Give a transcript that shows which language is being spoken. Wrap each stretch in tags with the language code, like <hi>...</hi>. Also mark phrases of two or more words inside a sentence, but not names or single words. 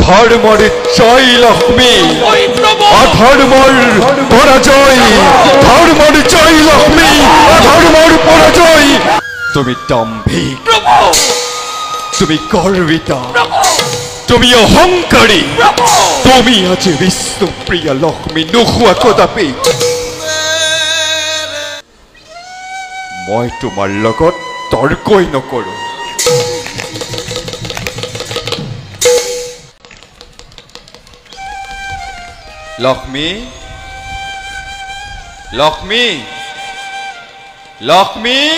<as>ধর্মর জয় লক্ষ্মী অধর্মর পরাজয় ধর্মর জয় লক্ষ্মী অধর্মর পরাজয় তুমি দাম্ভিক তুমি গর্বিতা তুমি অহংকারী তুমি আজ বিষ্ণুপ্রিয়া লক্ষ্মী নোখোৱা কদাপি মই তোমাৰ লগত তৰ্কই নকৰো লক্ষ্মী লক্ষ্মী লক্ষ্মী</as>